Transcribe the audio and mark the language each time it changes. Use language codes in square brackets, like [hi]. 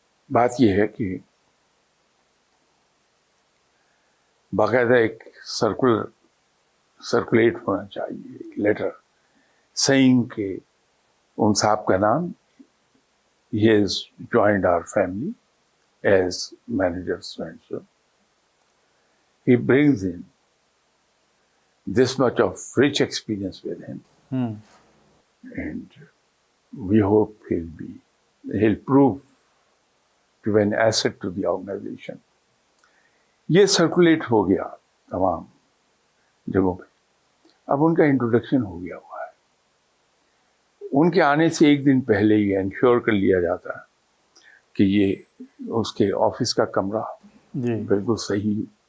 [ur] بات یہ ہے کہ باقاعدہ ایک سرکولیٹ ہونا چاہیے [en] letter saying [ur] کہ ان صاحب کا نام [en] he has joined our family as manager so and so. He brings in this much of rich experience with him, and we hope he'll prove to be an asset to the organization. [ur] یہ circulate ہو گیا تمام جگہوں پہ. اب ان کا introduction ہو گیا ہوا ہے. ان کے آنے سے ایک دن پہلے یہ انشور کر لیا جاتا ہے کہ یہ اس کے آفس کا کمرہ بالکل صحیح